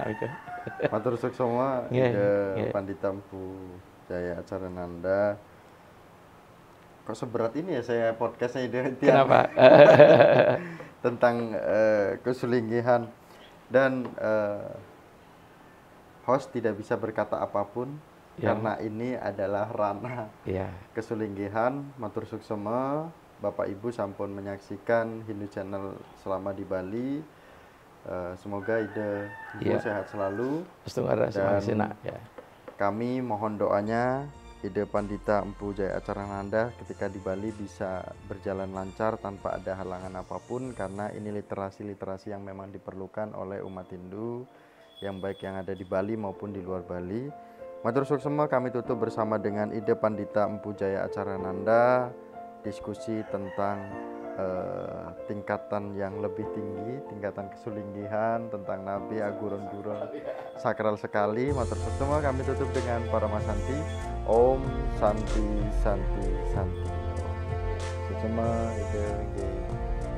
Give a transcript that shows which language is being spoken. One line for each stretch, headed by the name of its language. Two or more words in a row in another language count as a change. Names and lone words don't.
Balinese: Matur suksoma Ide Pandita Empu Jaya Acarananda.
Indonesian: Kok seberat ini ya saya podcastnya Ide? Kenapa? Tentang kesulinggihan dan host tidak bisa berkata apapun karena ini adalah ranah kesulinggihan.
Balinese: Matur suksoma
Indonesian: Bapak Ibu sampun menyaksikan Hindu Channel selama di Bali. Semoga Ide Ibu sehat selalu. Dan kami mohon doanya Ide Pandita Empu Jaya Acarananda ketika di Bali bisa berjalan lancar tanpa ada halangan apapun, karena ini literasi-literasi yang memang diperlukan oleh umat Hindu yang baik yang ada di Bali maupun di luar Bali.
Balinese: Matur suksema,
Indonesian: kami tutup bersama dengan Ide Pandita Empu Jaya Acarananda, diskusi tentang tingkatan yang lebih tinggi, tingkatan kesulinggihan, tentang Nabi Agurun-gurun sakral sekali.
Balinese: Matur suksema,
Indonesian: kami tutup dengan Paramasanti.
Sanskrit: Om Santi Santi Santi.
Balinese: Suksema Ide.